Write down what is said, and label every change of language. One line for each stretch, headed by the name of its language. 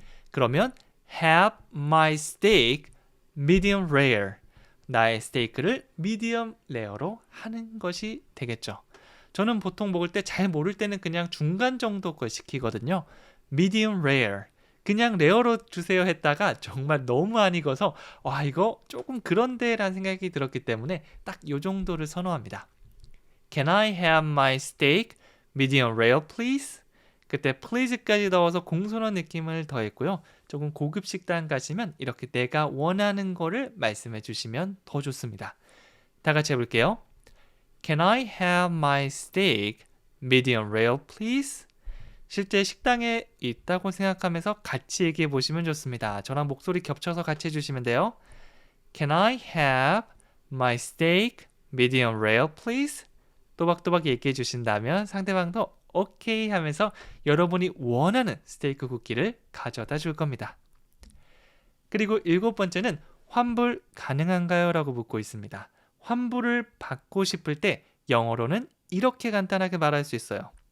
Korean: 그러면
English: have my steak medium rare
Korean: 나의 스테이크를 미디엄 레어로 하는 것이 되겠죠. 저는 보통 먹을 때 잘 모를 때는 그냥 중간 정도 걸 시키거든요. medium rare 그냥 레어로 주세요 했다가 정말 너무 안 익어서 와 이거 조금 그런데 라는 생각이 들었기 때문에 딱 요 정도를 선호합니다.
English: Can I have my steak medium rare please?
Korean: 그때 please까지 넣어서 공손한 느낌을 더했고요. 조금 고급 식당 가시면 이렇게 내가 원하는 거를 말씀해 주시면 더 좋습니다. 다 같이 해볼게요.
English: Can I have my steak medium rare please?
Korean: 실제 식당에 있다고 생각하면서 같이 얘기해 보시면 좋습니다. 저랑 목소리 겹쳐서 같이 해주시면 돼요.
English: Can I have my steak medium rare please?
Korean: 또박또박 얘기해 주신다면 상대방도 오케이 하면서 여러분이 원하는 스테이크 쿠키를 가져다 줄 겁니다. 그리고 7번째는 환불 가능한가요? 라고 묻고 있습니다. 환불을 받고 싶을 때 영어로는 이렇게 간단하게 말할 수 있어요.